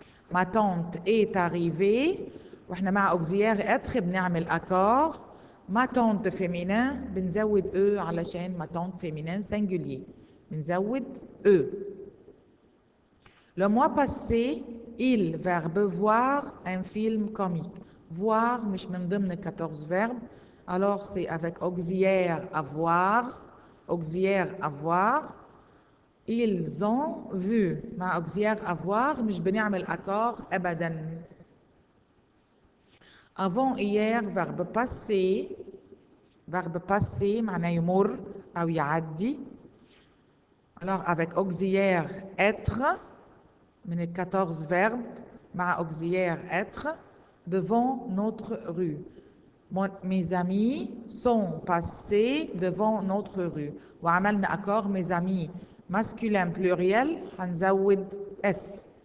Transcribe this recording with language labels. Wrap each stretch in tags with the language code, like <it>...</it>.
<fr>Ma tante est arrivée.</fr> <ar>واحنا مع</ar> <fr>auxiliaire être</fr> <ar>بنعمل</ar> <fr>accord. Ma tante féminin</fr> <ar>بنزود</ar> <fr>e</fr> <ar>علشان</ar> <fr>ma tante féminin singulier.</fr> <ar>بنزود e.</ar> <fr>Le mois passé, il verbe voir un film comique. Voir</fr> <ar>مش من ضمن 14 verbes.</ar> <fr>Alors c'est avec auxiliaire avoir. Auxiliaire avoir. Ils ont vu.</fr> <ar>مع</ar> <fr>auxiliaire avoir</fr> <ar>مش بنعمل accord أبدا.</ar> <fr>Avant hier, verbe passé. Verbe passé</fr> <ar>معناه يمر أو يعدي.</ar> <fr>Alors avec auxiliaire être</fr> <ar>من</ar> <fr>les 14 verbes</fr> <ar>مع</ar> <fr>auxiliaire être devant notre rue. Mes amis sont passés devant notre rue.</fr> <ar>وعملنا accord</ar> <fr>mes amis masculin pluriel</fr> <ar>هنزود s.</ar>